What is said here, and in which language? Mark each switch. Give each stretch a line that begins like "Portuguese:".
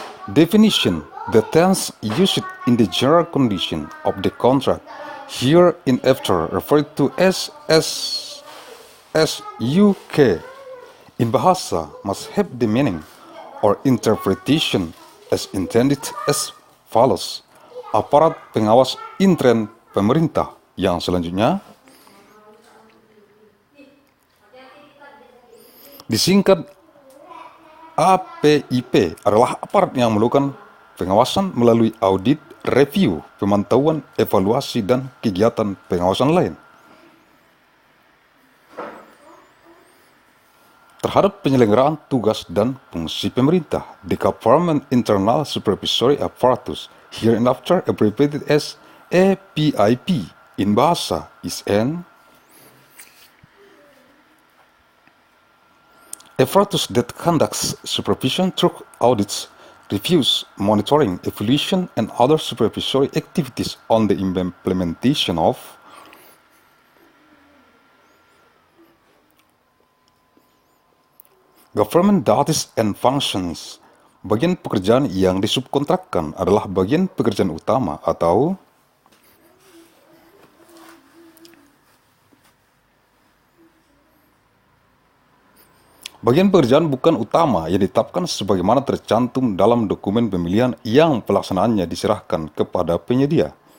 English: Definition, the tense used in the general condition of the contract, here in after referred to as SSUK. In bahasa must have the meaning or interpretation as intended as follows.
Indonesian: Aparat pengawas intern pemerintah yang selanjutnya disingkat APIP adalah aparat yang melakukan pengawasan melalui audit, review, pemantauan, evaluasi, dan kegiatan pengawasan lain terhadap penyelenggaraan tugas dan fungsi pemerintah.
English: The Government Internal Supervisory Apparatus, hereinafter abbreviated as APIP in bahasa, is an apparatus that conducts supervision through audits, reviews, monitoring, evaluation, and other supervisory activities on the implementation of government duties and functions.
Indonesian: Bagian pekerjaan yang disubkontrakkan adalah bagian pekerjaan utama atau bagian pekerjaan bukan utama yang ditetapkan sebagaimana tercantum dalam dokumen pemilihan yang pelaksanaannya diserahkan kepada penyedia.